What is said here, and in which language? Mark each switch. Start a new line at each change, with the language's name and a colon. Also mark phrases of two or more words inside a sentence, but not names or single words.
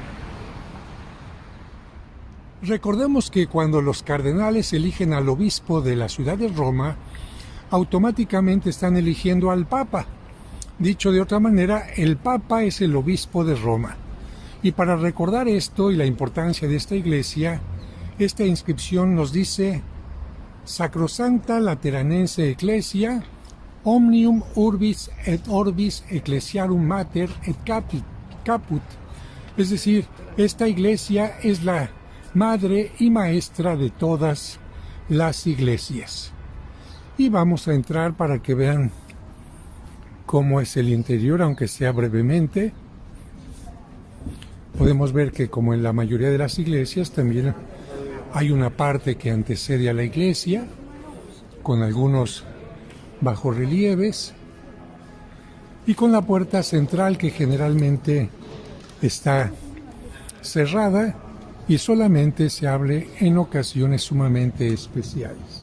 Spanish: Recordemos que cuando los cardenales eligen al obispo de la ciudad de Roma, automáticamente están eligiendo al Papa. Dicho de otra manera, el Papa es el obispo de Roma. Y para recordar esto y la importancia de esta iglesia, esta inscripción nos dice
Latin: Sacrosancta Lateranense Ecclesia, Omnium Urbis et Orbis Ecclesiarum Mater et Caput.
Spanish: Es decir, esta iglesia es la madre y maestra de todas las iglesias. Y vamos a entrar para que vean cómo es el interior, aunque sea brevemente. Podemos ver que, como en la mayoría de las iglesias, también hay una parte que antecede a la iglesia, con algunos bajorrelieves, y con la puerta central que generalmente está cerrada y solamente se abre en ocasiones sumamente especiales.